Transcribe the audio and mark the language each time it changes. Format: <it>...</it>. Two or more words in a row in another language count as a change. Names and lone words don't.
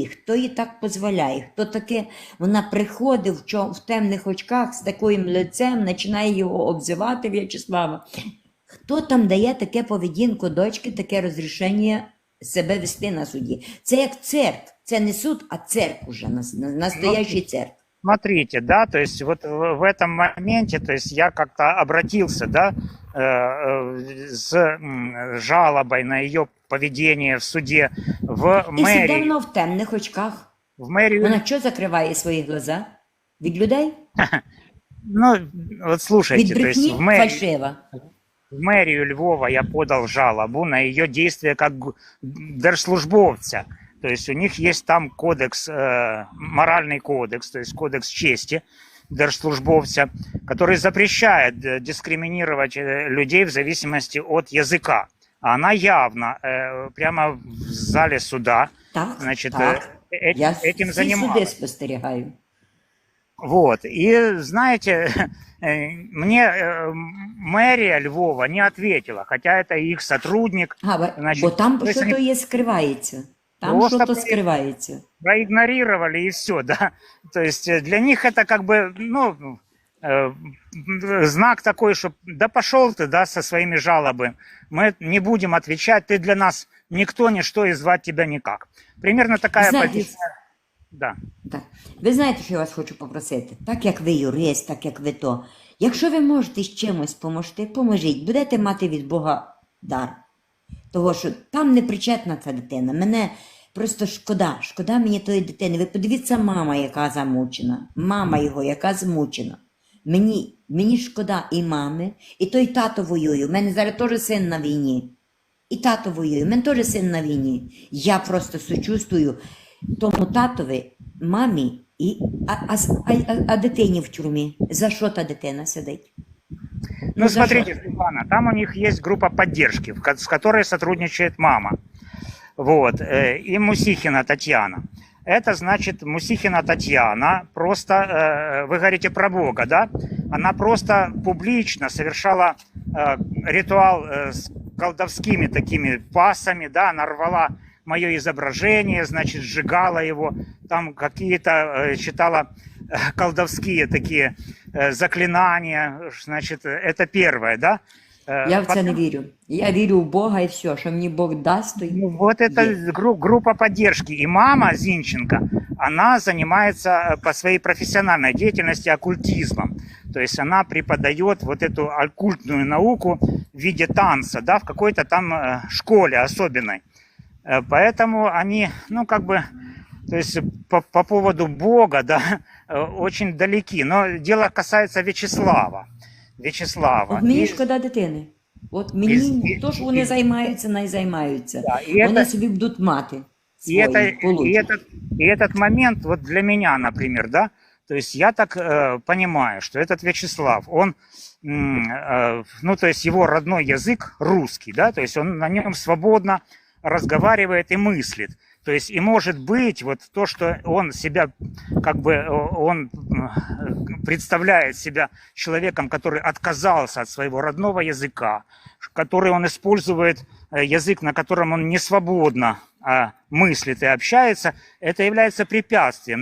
<uk>Хто їй так дозволяє? Хто таке? Вона приходить в темних очках з таким лицем, починає його обзивати В'ячеслава. Хто там дає таке поведінку дочки, таке розрішення себе вести на суді? Це як цирк. Це не суд, а цирк уже, настоящий цирк.</uk> <ru>Смотрите, да, то есть вот в этом моменте, то есть я как-то обратился, да, с жалобой на ее поведение в суде в</ru> <uk>І</uk> <ru>мэрию.</ru> <uk>сидить вона в темних очках.</uk> <ru>В мэрию.</ru> <uk>Вона що закриває свої глаза? Від людей?</uk> <ru>Ну, вот слушайте,</ru> <uk>Від</uk> <ru>то есть</ru> <uk>брехні фальшива.</uk> <ru>в мэрию Львова я подал жалобу на ее действия как держслужбовца. То есть у них есть там кодекс, моральный кодекс, то есть кодекс чести держслужбовца, который запрещает дискриминировать людей в зависимости от языка. А она явно прямо в зале суда, Так, значит, так. Я этим</ru> <uk>всі</uk> <ru>занималась.</ru> <uk>суди спостерігаю.</uk> <ru>Вот. И знаете, мне мэрия Львова не ответила, хотя это их сотрудник.</ru> <uk>Значить, бо там тобто що-то є скривається. Там Просто що-то скривається.</uk> <ru>проигнорировали и все, да. То есть для них это как бы, ну, знак такой, что да пошел ты, да, со своими жалобами. Мы не будем отвечать, ты для нас никто, ничто и звать тебя никак. Примерно такая</ru> <uk>Знаєте,</uk> <ru>позиция. Да.</ru> <uk>Так. Ви знаєте, що я вас хочу попросити? Так як ви юрист, так як ви то. Якщо ви можете з чимось допомогти, поможіть. Будете мати від Бога дар. Того, що там не причетна ця дитина. Мене просто шкода мені тої дитини. Ви подивіться, мама, яка замучена. Мама його, яка змучена. Мені шкода і мами, і той тато воює. У мене зараз теж син на війні. І тато воює. У мене теж син на війні. Я просто сочувствую тому татові, мамі, а дитині в тюрмі. За що та дитина сидить?</uk> <ru>Ну, смотрите, Светлана, там у них есть группа поддержки, с которой сотрудничает мама. Вот. И Мусихина Татьяна. Это значит, Мусихина Татьяна просто, вы говорите про Бога, да? Она просто публично совершала ритуал с колдовскими такими пасами, да? Она рвала мое изображение, значит, сжигала его, там какие-то читала колдовские такие заклинания, значит, это первое, да?</ru> <uk>Я в це не вірю. Я вірю в Бога і все, що мені Бог дасть, то</uk> <ru>Ну, вот это группа поддержки. И мама Зинченко, она занимается по своей профессиональной деятельности оккультизмом. То есть она преподает вот эту оккультную науку в виде танца, да, в какой-то там школе особенной. Поэтому они, ну, как бы, то есть по поводу Бога, да, очень далеки. Но дело касается В'ячеслава.</ru> <uk>От мені шкода дитини. От мені, то, що вони займаються, не займаються.</uk> <ru>Да,</ru> <uk>вони собі будуть мати свої,</uk> <ru>и этот момент, вот для меня, например, да, то есть я так понимаю, что этот В'ячеслав, он, ну, то есть его родной язык русский, да, то есть он на нем свободно разговаривает и мыслит. То есть и может быть вот то, что он себя, как бы, он представляет себя человеком, который отказался от своего родного языка, который он использует язык, на котором он не свободно мыслит и общается, это является препятствием.</ru>